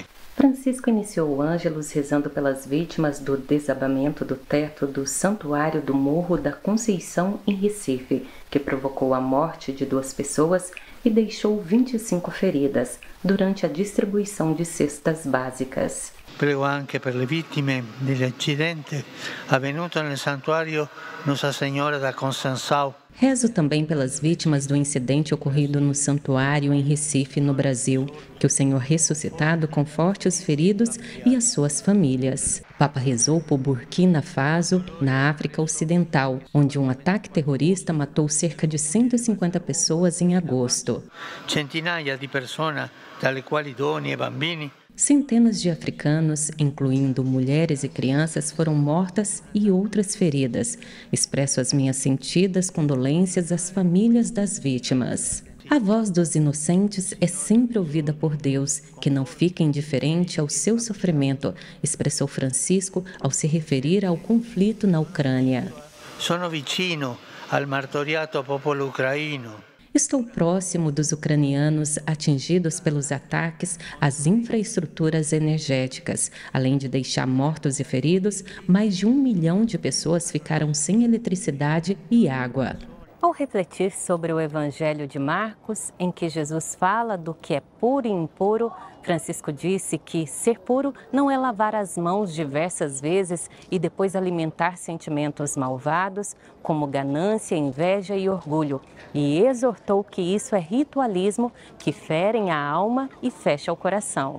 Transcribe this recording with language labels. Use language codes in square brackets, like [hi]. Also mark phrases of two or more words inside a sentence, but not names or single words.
[pt] Francisco iniciou o Ângelus rezando pelas vítimas do desabamento do teto do Santuário do Morro da Conceição, em Recife, que provocou a morte de 2 pessoas e deixou 25 feridas durante a distribuição de cestas básicas. [it] Prego anche per le vittime dell'incidente avvenuto nel santuario Nossa Senhora da Conceição. [pt] Rezo também pelas vítimas do incidente ocorrido no santuário em Recife, no Brasil, que o Senhor ressuscitado conforte os feridos e as suas famílias. O Papa rezou por Burkina Faso, na África Ocidental, onde um ataque terrorista matou cerca de 150 pessoas em agosto. [it] Centinaia di persone, dalle quali donne e bambini. [pt] Centenas de africanos, incluindo mulheres e crianças, foram mortas e outras feridas. Expresso as minhas sentidas condolências às famílias das vítimas. A voz dos inocentes é sempre ouvida por Deus, que não fica indiferente ao seu sofrimento, expressou Francisco ao se referir ao conflito na Ucrânia. [it] Sono vicino al martoriato popolo ucraino. [pt] Estou próximo dos ucranianos atingidos pelos ataques às infraestruturas energéticas. Além de deixar mortos e feridos, mais de 1 milhão de pessoas ficaram sem eletricidade e água. Ao refletir sobre o Evangelho de Marcos, em que Jesus fala do que é puro e impuro, Francisco disse que ser puro não é lavar as mãos diversas vezes e depois alimentar sentimentos malvados, como ganância, inveja e orgulho, e exortou que isso é ritualismo que ferem a alma e fecha o coração.